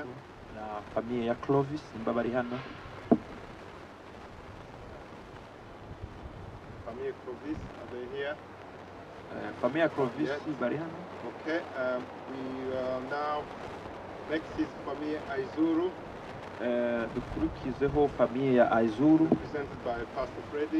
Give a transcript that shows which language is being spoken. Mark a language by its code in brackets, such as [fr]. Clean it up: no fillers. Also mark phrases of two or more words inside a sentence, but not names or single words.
[rw] Na famille ya Clovis nimba bari hano. [fr] Famille Clovis, [en] are they here? [rw] Famille ya Clovis [en] Yes. [rw] bari hano. [en] Okay, we now, next is famille Aizuru, [rw] Dukurikizeho famille ya Aizuru, [en] represented by Pastor Freddy.